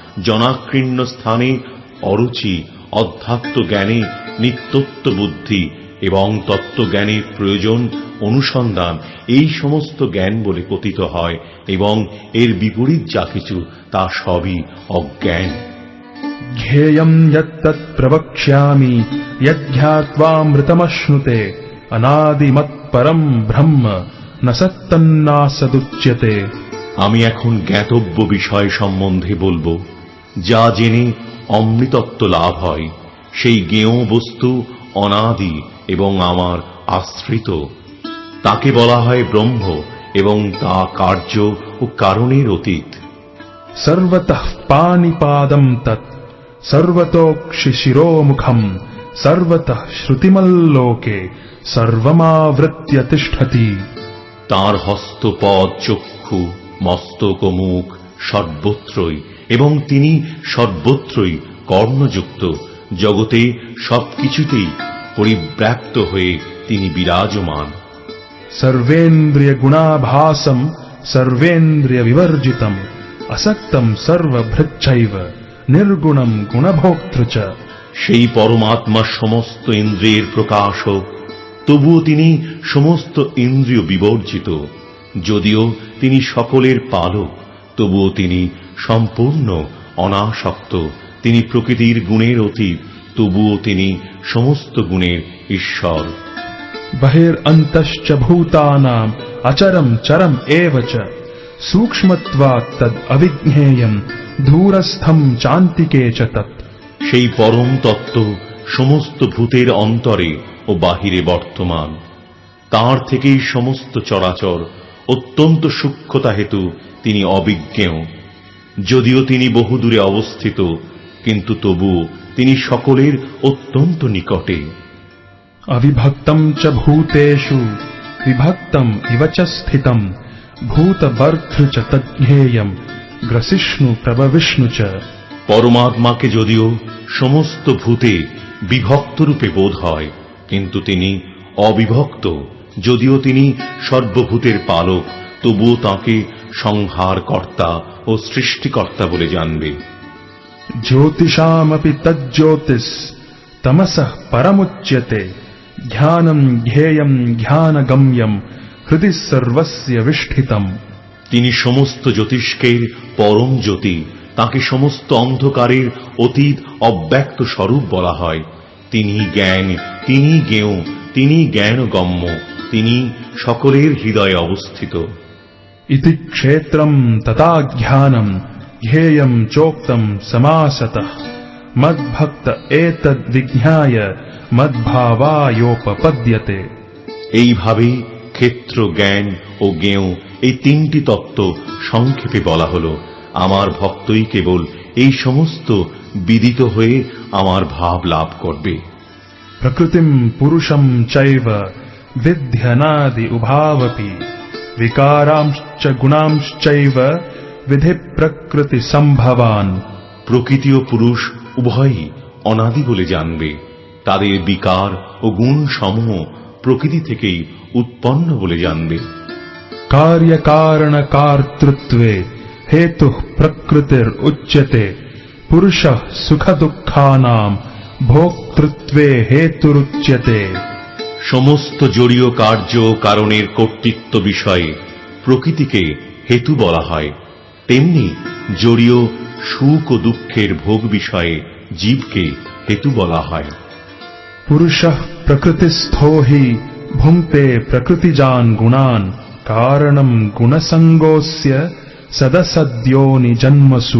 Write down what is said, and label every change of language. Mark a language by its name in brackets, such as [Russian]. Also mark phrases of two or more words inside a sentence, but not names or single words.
[Bangla] জনাকীর্ণ স্থানে অরুচি, অধ্যাত্ম জ্ঞানে নিত্যত্ব বুদ্ধি, এবং তত্ত্বজ্ঞানের প্রয়োজন অনুসন্ধান এই সমস্ত জ্ঞান বলে কথিত হয় এবং এর বিপরীত যা কিছু তা সবই অজ্ঞান। [Sanskrit] ध्येयं यत्तत् प्रवक्ष्यामि यद्ध्यात्वामृतमश्नुते अनादिमत्परं ब्रह्म न सत्तन्नासदुच्यते। [Bangla] আমি এখন জ্ঞাতব্য বিষয় সম্বন্ধে বলবো, যা জেনে অমৃতত্ব লাভ হয়, সেই জ্ঞেয় বস্তু অনাদি এবং আমার আশ্রিত। তাকে বলা হয় ব্রহ্ম এবং তা কার্য ও কারণের অতীত। [Sanskrit] सर्वतः पाणिपादं तत् सर्वतोक्षिशिरोमुखं सर्वतः श्रुतिमल्लोके सर्वमावृत्य तिष्ठति। [Bangla] তাঁর হস্তপদ চক্ষু মস্তক ও মুখ সর্বত্রই এবং তিনি সর্বত্রই কর্ণযুক্ত, জগতে সবকিছুতেই পরিব্যাপ্ত হয়ে তিনি বিরাজমান। [Sanskrit] सर्वेन्द्रिय गुणाभासं सर्वेन्द्रिय विवर्जितम् असक्तं सर्वभृच्छैव निर्गुणं गुणभोक्तृ च। [Bangla] সেই পরমাত্মা সমস্ত ইন্দ্রিয়ের প্রকাশক, তবুও তিনি সমস্ত ইন্দ্রিয় বিবর্জিত। যদিও তিনি সকলের পালক, তবুও তিনি সম্পূর্ণ অনাসক্ত। তিনি প্রকৃতির গুণের অতীত, তবুও তিনি সমস্ত গুণের ঈশ্বর। [Sanskrit] बहिरन्तश्च भूतानाम् अचरं चरम् एव च सूक्ष्मत्वात् तद् अविज्ञेयं दूरस्थं चान्तिके च तत्। [Bangla] সেই পরম তত্ত্ব সমস্ত ভূতের অন্তরে ও বাহিরে বর্তমান। তাঁর থেকেই সমস্ত চরাচর, অত্যন্ত সূক্ষ্মতা হেতু তিনি অবিজ্ঞেয়। যদিও তিনি বহুদূরে অবস্থিত, কিন্তু তবুও তিনি সকলের অত্যন্ত নিকটে। [Sanskrit] अविभक्तं च भूतेषु विभक्तं इव च स्थितं भूतभर्तृ च तज्ज्ञेयं ग्रसिष्णु प्रभविष्णु च। [Bangla] পরমাত্মাকে যদিও সমস্ত ভূতে বিভক্ত রূপে বোধ হয়, কিন্তু তিনি অবিভক্ত। যদিও তিনি সর্বভূতের পালক, তবুও তাঁকে সংহারকর্তা ও সৃষ্টিকর্তা বলে জানবে। [Sanskrit] ज्योतिषामपि तज्ज्योतिस् तमसः परमुच्यते ध्यानं ध्येयं ध्यानगम्यं हृदि सर्वस्य विष्ठितम्। [Bangla] তিনি সমস্ত জ্যোতিষ্কের পরম জ্যোতি, তাঁকে সমস্ত অন্ধকারের অতীত অব্যক্ত স্বরূপ বলা হয়। তিনি জ্ঞান, তিনি জ্ঞেয়, তিনি জ্ঞানগম্য, তিনি সকলের হৃদয়ে অবস্থিত। [Sanskrit] इति क्षेत्रं तथा ज्ञानं ध्येयं चोक्तं समासतः मद्भक्त एतद्विज्ञाय मद्भावायोपपद्यते। [Bangla] এইভাবে ক্ষেত্র, জ্ঞান ও জ্ঞেয় এই তিনটি তত্ত্ব সংক্ষেপে বলা হলো। আমার ভক্তই কেবল এই সমস্ত বিদিত হয়ে আমার ভাব লাভ করবে। [Sanskrit] प्रकृतिं पुरुषं चैव विध्यनादि उभावपि विकारांश्च गुणांश्चैव विधि प्रकृति संभवान। [Bangla] প্রকৃতি ও পুরুষ উভয়ই অনাদি বলে জানবে। তাদের বিকার ও গুণ সমূহ প্রকৃতি থেকেই উৎপন্ন বলে জানবে। [Sanskrit] कार्य कारण कर्तृत्वे हेतुः प्रकृतिर उच्यते पुरुषः सुख दुःखानां भोक्तृत्वे हेतुरुच्यते। [Bangla] সমস্ত জড়ীয় কার্য কারণের কর্তৃত্ব বিষয়ে প্রকৃতিকে হেতু বলা হয়, তেমনি জড়ীয় সুখ ও দুঃখের ভোগ বিষয়ে জীবকে হেতু বলা হয়। [Sanskrit] पुरुषः प्रकृतिस्थो हि भुङ्क्ते प्रकृतिजान् गुणान् कारणं गुणसङ्गोऽस्य सदसद्योनि जन्मसु।